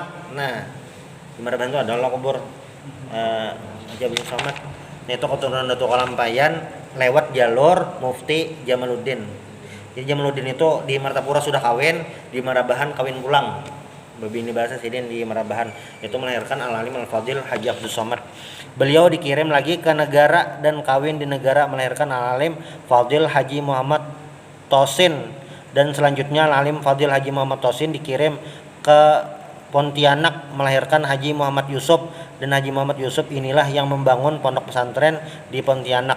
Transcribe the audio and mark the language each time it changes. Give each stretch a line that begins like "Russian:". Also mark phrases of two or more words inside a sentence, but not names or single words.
Indonesian: Nah, di Marabahan itu adalah kubur Haji Abdus Somad. Nah, itu keturunan Datuk Lampayan lewat jalur Mufti Jamaluddin.
Banjar: Jadi Jamaluddin itu di Martapura sudah kawin, di Marabahan kawin pulang. Babi ini bahasa sidin di Marabahan, itu melahirkan
Arabic: العالم الفاضل
Banjar: Haji Abdus Somad.
Indonesian: Beliau dikirim lagi ke negara dan kawin di negara melahirkan
Arabic: العالم فاضل
Indonesian: Haji Muhammad Tosin, dan selanjutnya
Arabic: العالم فاضل
Indonesian: Haji Muhammad Tosin dikirim ke Pontianak melahirkan Haji Muhammad Yusuf, dan Haji Muhammad Yusuf inilah yang membangun pondok pesantren di Pontianak.